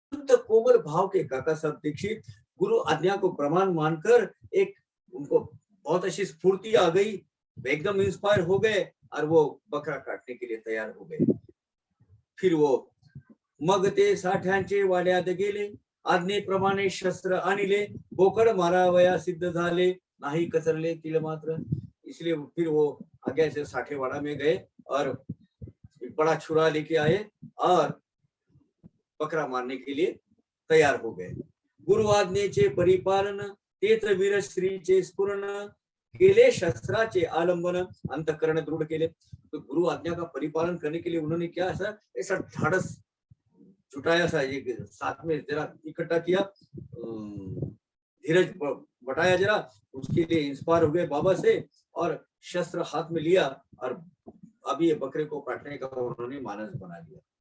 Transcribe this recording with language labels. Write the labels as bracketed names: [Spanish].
[Hindi] कोमल भाव के काका साहब दीक्षित गुरु आज्ञा को प्रमाण मानकर एक उनको बहुत अच्छी स्फूर्ति आ गई, एकदम इंस्पायर हो गए और वो बकरा काटने के लिए तैयार हो गए. फिर वो [Marathi] मग ते साठ्यांचे वाड्यात गेले, आज्ञेप्रमाणे शस्त्र आणिले, बोकड मारावया सिद्ध झाले, नाही कचरले तिल मात्र. [Hindi] इसलिए फिर वो आगे से साठेवाड़ा में गए और एक बड़ा छुरा लेके आए और बकरा मारने के लिए तैयार हो गए. [Marathi] गुरु आज्ञेचे परिपालन तेच वीर श्रीचे स्फुरण केले, शस्त्राचे आलंबन अंतःकरण दृढ़ केले. [Hindi] तो गुरु आज्ञा का परिपालन करने के लिए उन्होंने क्या ऐसा ढाढ़स जुटाया, सा एक साथ में जरा इकट्ठा किया, धीरज बटाया जरा, उसके लिए इंस्पायर हो गए बाबा से और शस्त्र हाथ में लिया और अभी ये बकरे को काटने का उन्होंने मानस बना लिया.